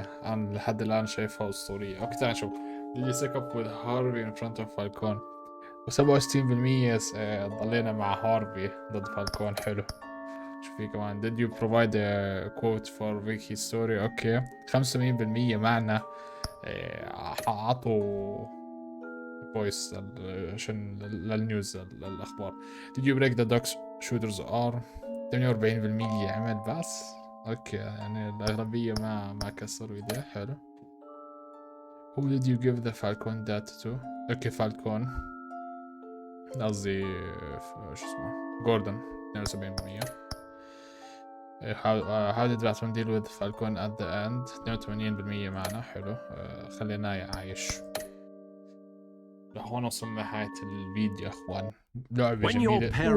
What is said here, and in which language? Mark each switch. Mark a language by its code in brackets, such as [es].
[ar] أنا لحد الآن شايفها أسطورية. أوكي تعال نشوف. [en] Did you stick up with Harvey in front of Falcone؟ [ar] و67% ضلينا مع هارفي ضد فالكون. حلو. شوف في كمان. [en] Did you provide a quote for Vicky's story؟ Okay. [ar] 85% معنا عطوا فويس عشان للنيوز الأخبار. [en] Did you break the duck's shooter's arm؟ [ar] 48% عمل بس. اوكي يعني الأغلبية ما كسروا ايديه. حلو. [en] Who did you give the Falcon data to؟ [ar] اوكي فالكون قصدي شو اسمه جوردن 72%. [en] How did Batman deal with Falcon at the end؟ [ar] 82% معنا. حلو. خليناه عايش. لهون وصلنا نهاية الفيديو يا اخوان. لعبة جميلة.